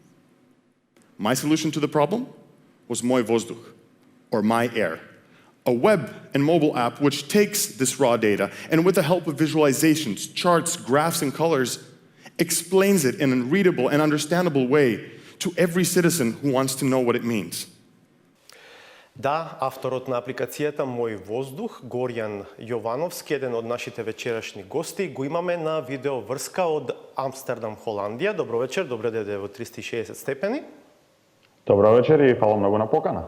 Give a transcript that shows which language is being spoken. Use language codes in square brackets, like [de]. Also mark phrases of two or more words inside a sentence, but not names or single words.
[en] My solution to the problem was Moj Vozduh, or My Air, a web and mobile app which takes this raw data and with the help of visualizations, charts, graphs, and colors, explains it in a readable and understandable way to every citizen who wants to know what it means. [mk] Да, авторот на апликацијата Мој воздух, Горјан Јовановски, еден од нашите вечерашни гости, го имаме на видео врска од Амстердам, Холандија. Добро вечер, добре дојде во 360 степени. Добро вечер и фала многу на покана.